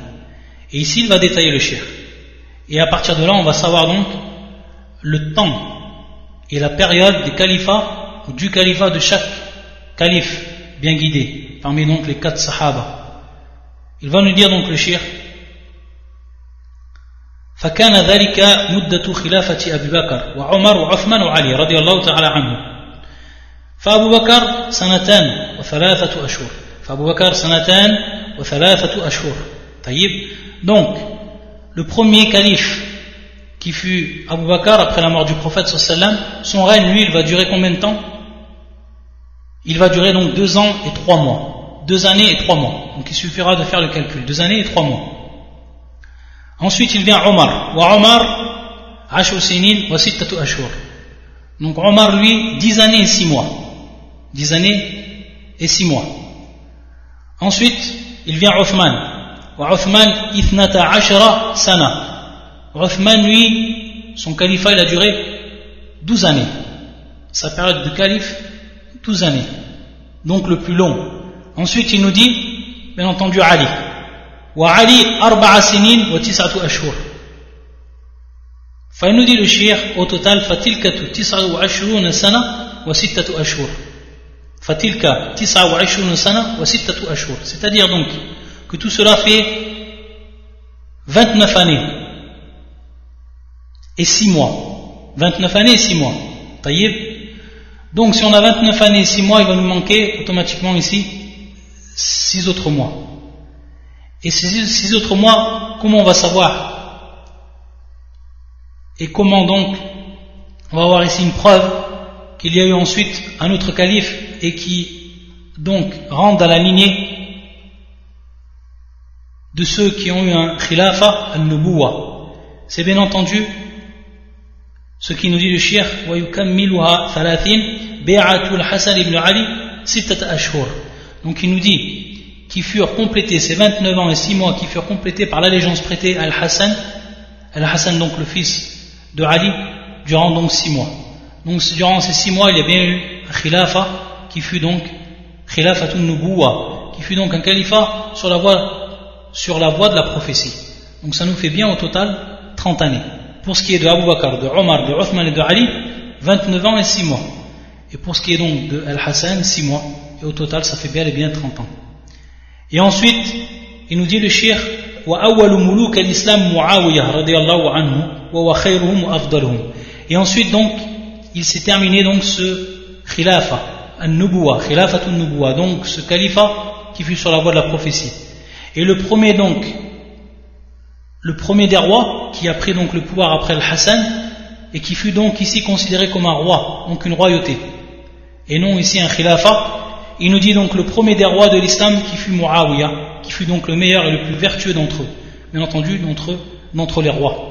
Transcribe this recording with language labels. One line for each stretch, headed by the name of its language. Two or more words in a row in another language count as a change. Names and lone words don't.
French: Et ici, il va détailler le cheikh. Et à partir de là, on va savoir donc le temps et la période des califats, ou du califat de chaque calife bien guidé, parmi donc les 4 sahaba. Il va nous dire donc le cheikh:
Arabic: فكان ذلك مدة خلافة أبي بكر وعمر وعثمان وعلي رضي الله تعالى عنهم. فأبو بكر 2 و3 أشهر. طيب.
French: Donc le premier calife qui fut Abu Bakr après la mort du prophète sallam, son règne, lui, il va durer combien de temps? Il va durer donc 2 ans et 3 mois. 2 années et 3 mois. Donc il suffira de faire le calcul. 2 années et 3 mois. Ensuite il vient Omar.
Arabic: وعمر 10 سنين و6 أشهر.
French: Donc Omar, lui, 10 années et 6 mois. 10 années et 6 mois. Ensuite il vient Othman.
Arabic: وعثمان 12 سنة.
French: Othman, lui, son califat, il a duré 12 années. Sa période de calife, 12 années. Donc le plus long. Ensuite, il nous dit, bien entendu, Ali.
Arabic: وعلي 4 سنين و9 أشهر.
French: Enfin, il nous dit le cheikh, au total,
Arabic: فتلك 29 سنة و6 أشهر. فتلك 29 سنة و6 أشهر.
French: C'est-à-dire donc que tout cela fait 29 années et 6 mois. 29 années et 6 mois. Taïb. Donc si on a 29 années et 6 mois, il va nous manquer automatiquement ici 6 autres mois. Et ces 6 autres mois, comment on va savoir? Et comment donc on va avoir ici une preuve qu'il y a eu ensuite un autre calife et qui donc rentre dans la lignée de ceux qui ont eu un
Arabic: خلافة النبوة.
French: C'est bien entendu ce qui nous dit le cheikh
Arabic: ويكملها 30 بيعة الحسن بن علي 6 أشهر.
French: Donc il nous dit qui furent complétés, ces 29 ans et 6 mois qui furent complétés par l'allégeance prêtée à Al-Hassan, Al-Hassan donc le fils de Ali, durant donc 6 mois. Donc durant ces 6 mois il y a bien eu un khilafa qui fut donc
Arabic: خلافة نبوة,
French: qui fut donc un califat sur la voie de la prophétie. Donc ça nous fait bien au total 30 années. Pour ce qui est de Abu Bakr, de Omar, de Uthman et de Ali, 29 ans et 6 mois. Et pour ce qui est donc de Al-Hassan, 6 mois. Et au total, ça fait bien et bien 30 ans. Et ensuite, il nous dit le cheikh,
Arabic: وَأَوَّلُ مُلُوكَ الْإِسْلَامِ مُعَاوِيَةَ رَضِيَ اللَّهُ عَنْهُ وَهُوَ خَيْرُهُمْ وَأَفْضَلُهُمْ.
French: Et ensuite donc, il s'est terminé donc ce
Arabic: خلافة، النبوة، خلافة نبوة,
French: donc ce califat qui fut sur la voie de la prophétie. Et le premier des rois qui a pris donc le pouvoir après le Hassan et qui fut donc ici considéré comme un roi, donc une royauté, et non ici un khilafa. Il nous dit donc le premier des rois de l'islam qui fut Muawiyah, qui fut donc le meilleur et le plus vertueux d'entre eux, bien entendu d'entre les rois.